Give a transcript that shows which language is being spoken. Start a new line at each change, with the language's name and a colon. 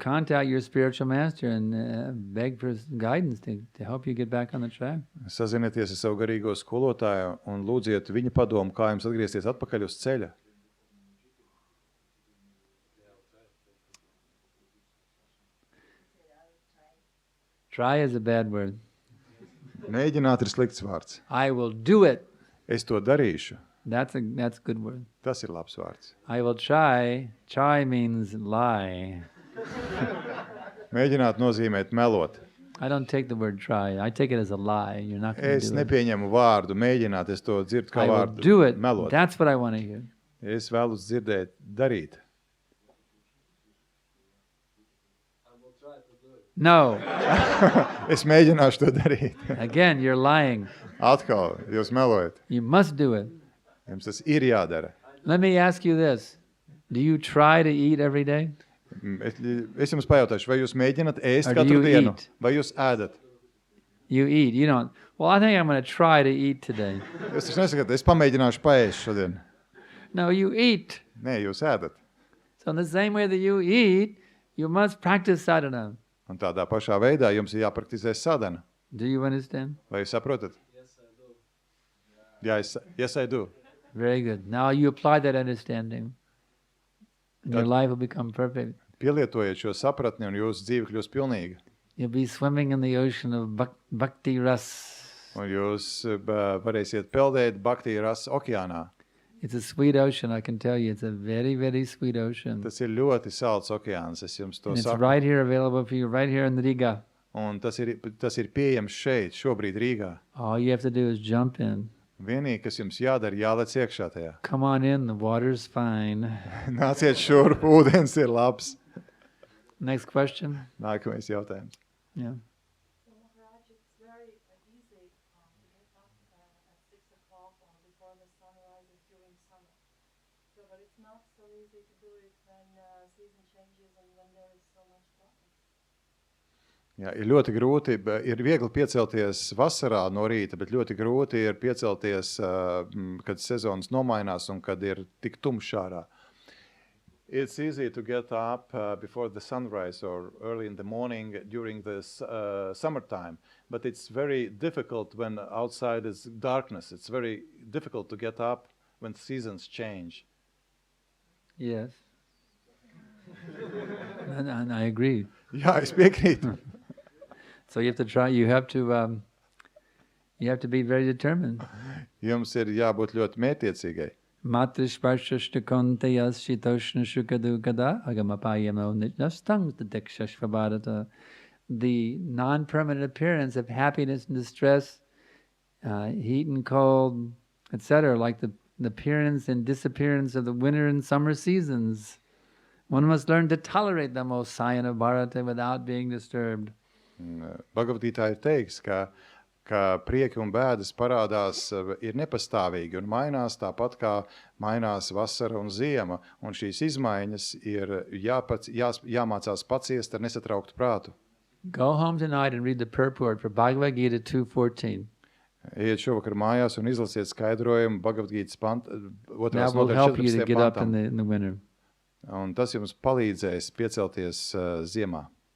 English: Contact your spiritual master and beg for guidance to help you get back on the track.
Latvian: Sazinieties ar savu garīgo skolotāju un lūdziet viņa padomu, kā jums atgriezties atpakaļ uz ceļa.
English: Try is a bad word.
Latvian: Mēģināt ir slikts vārds.
English: I will do it.
Latvian: Es to darīšu.
English: That's a good word.
Latvian: Tas ir labs vārds.
English: I will try. Try means lie.
Latvian: Mēģināt nozīmēt melot.
English: I don't take the word try. I take it as a lie. You're not going to
Latvian: Es
English: do it.
Latvian: nepieņemu vārdu mēģināt, es to dzirdu kā
English: I will
Latvian: vārdu
English: do it.
Latvian: melot.
English: That's what I want to hear.
Latvian: Es vēlos dzirdēt, darīt.
English: No.
Latvian: Es mēģināšu to darīt.
English: Again, you're lying.
Latvian: Atkal, jūs melojat.
English: You must do it.
Latvian: Jums tas ir jādara.
English: Let me ask you this. Do you try to eat every day?
Latvian: Es jums pajautāšu, vai jūs mēģināt ēst
English: Or do
Latvian: katru
English: you
Latvian: dienu?
English: eat?
Latvian: Vai jūs ēdat?
English: You eat. You don't. Well, I think I'm going to try to eat today.
Latvian: Jūs taču nesakāt, es pamēģināšu paēst šodien.
English: No, you eat.
Latvian: Nē, jūs ēdat.
English: So in the same way that you eat, you must practice sadhana.
Latvian: Un tādā pašā veidā jums ir jāpraktizē sadhana.
English: Do you understand?
Latvian: Vai jūs saprotat?
English: Yes, I do. Jā, yes, I do. Very good. Now you apply that understanding, and your life will become perfect.
Latvian: Pielietojiet šo sapratni un jūsu dzīve kļūs pilnīga.
English: You'll be swimming in the ocean of bhakti ras.
Latvian: Un jūs varēsiet peldēt bhakti rasa okeānā.
English: It's a sweet ocean, I can tell you. It's a very, very sweet ocean.
Latvian: Tas ir ļoti salds okeāns, es jums to
English: And it's
Latvian: saku.
English: right here available for you, right here in Riga.
Latvian: Un tas ir pieejams šeit, šobrīd Rīgā.
English: All you have to do is jump in.
Latvian: Vienīgi, kas jums jādara, jālec iekšā tajā.
English: Come on in, the water's fine.
Latvian: Nāciet šurp, ūdens ir labs.
English: Next question?
Latvian: Nākamais jautājums.
English: Yeah. Well, Maharaj, it's very easy to get up at 6 o'clock before the sun rises during summer. But it's not so easy to do it when season changes and when there is so much darkness.
Latvian: Jā, ir ļoti grūti, ir viegli piecelties vasarā no rīta, bet ļoti grūti ir piecelties, kad sezonas nomainās un kad ir tik tumšs ārā.
English: It's easy to get up before the sunrise or early in the morning during the summertime, but it's very difficult when outside is darkness. It's very difficult to get up when seasons change. Yes. And I agree.
Latvian: Jā, es piekrītu.
English: So you have to try. You have to be very determined.
Latvian: Jums ir jābūt ļoti mētiecīgai.
Sanskrit: Matrishparshashtakontejas shitoshna shukadukada agamapayamo nitnastang tadekshashvabharata.
English: The non-permanent appearance of happiness and distress, heat and cold, etc., like the appearance and disappearance of the winter and summer seasons. One must learn to tolerate them, O Sayana Bharata, without being disturbed.
Latvian: Bhagavad-gītā ir teiks, ka prieki un bēdas parādās ir nepastāvīgi un mainās tāpat kā mainās vasara un ziema, un šīs izmaiņas ir jāmācās paciest ar nesatrauktu prātu.
English: Go home tonight and read the purport for Bhagavad Gita 2:14.
Latvian: Ejiet šovakar mājās un izlasiet skaidrojumu Bhagavad-gītas
English: That will help you to get up in the winter.
Latvian: Un tas jums palīdzēs piecelties ziemā.